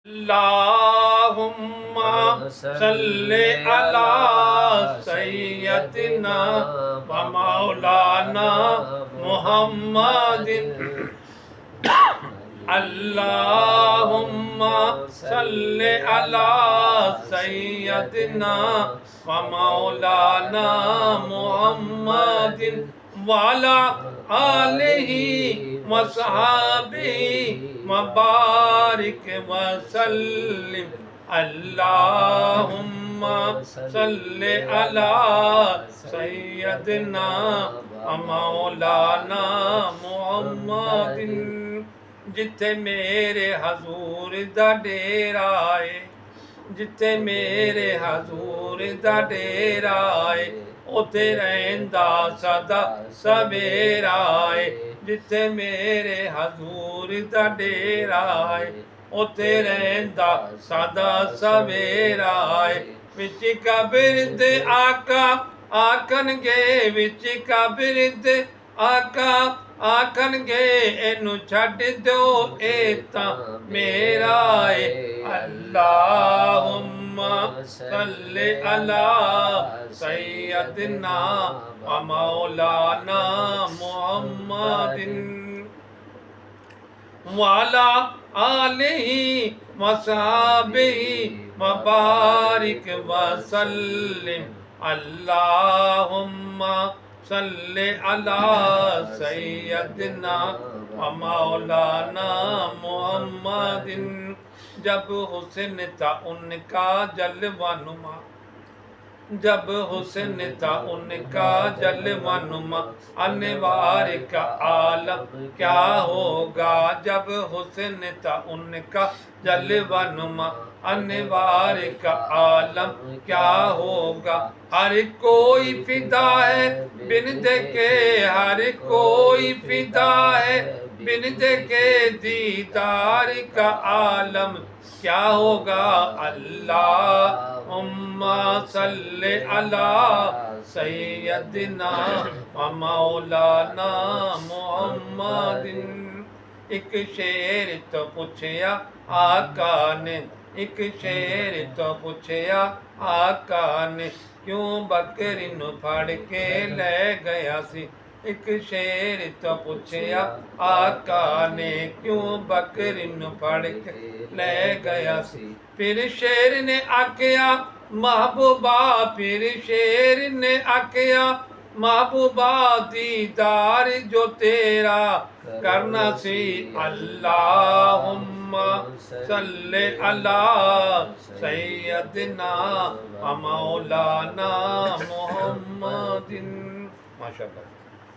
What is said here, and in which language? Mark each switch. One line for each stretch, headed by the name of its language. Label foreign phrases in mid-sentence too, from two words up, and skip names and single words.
Arabic: اللهم صل على سيدنا و مولانا محمد. اللهم صل على سيدنا و مولانا محمد وعلى آله وصحبه وبارك وسلم. اللهم صل على سيدنا و مولانا محمد.
Punjabi: جتھے میرے حضور دا ڈیرا ہے، جتھے میرے حضور دا ڈیرا ہے، اوتھے رہندا سدا سویرا ہے. جتھے میرے حضور دا ڈیرا ہے، اوتھے رہندا سدا سویرا ہے. وچ قبر دے آقا آکھنگے، وچ قبر دے آقا آکھنگے، اینوں چھڈ دو اے تاں میرا ہے.
Arabic: اللهم صل على سيدنا و مولانا محمد وعلى آله وصحبه وبارك وسلم. اللهم صل على سيدنا و مولانا محمد.
Urdu: جب حسن تھا ان کا جلوہ نما، جب حسن تھا ان کا جلوہ نما، انوار کا عالم کیا ہوگا. جب حسن تھا ان کا جلوہ نما، انوار کا عالم کیا ہوگا. ہر کوئی فدا ہے بن دیکھے، ہر کوئی فدا ہے بن دیکھے، دیدار کا عالم کیا ہوگا.
Arabic: اللهم صل على سيدنا و مولانا محمد.
Punjabi: اک شیر تو پچھیا آقا نے، اک شیر تو پچھیا آقا نے، کیوں بکری نوں پھڑ کے لے گیا سی. اک شیر تو پچھیا آقا نے، کیوں بکری نوں پھڑ کے لے گیا سی. پھر شیر نے آکھیا محبوبا، پھر شیر نے آکھیا محبوبا، دیدار جو تیرا کرنا سی.
Arabic: اللهم صل على سيدنا و مولانا محمد. माशाअल्लाह।